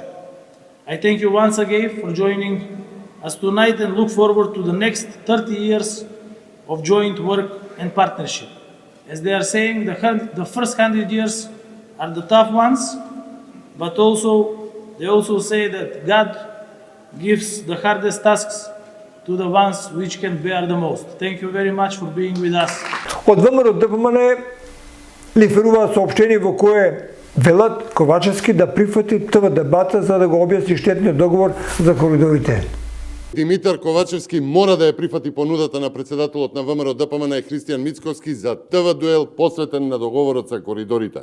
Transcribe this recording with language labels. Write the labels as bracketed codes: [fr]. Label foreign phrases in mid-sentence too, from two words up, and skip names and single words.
[en] I thank you once again for joining us tonight and look forward to the next 30 years of joint work and partnership. As they are saying, the first 100 years are the tough ones, but they also say that God gives the hardest tasks to the ones which can bear the most. Thank you very much for being with us. [mk] Од ВМРО ДПМН лиферува соопштение во кое велат Ковачевски да прифати ТВ дебата за да го објасни штетниот договор за коридорите. Димитар Ковачевски мора да ја прифати понудата на председателот на ВМРО ДПМН Христијан Мицковски за ТВ дуел посветен на договорот за коридорите.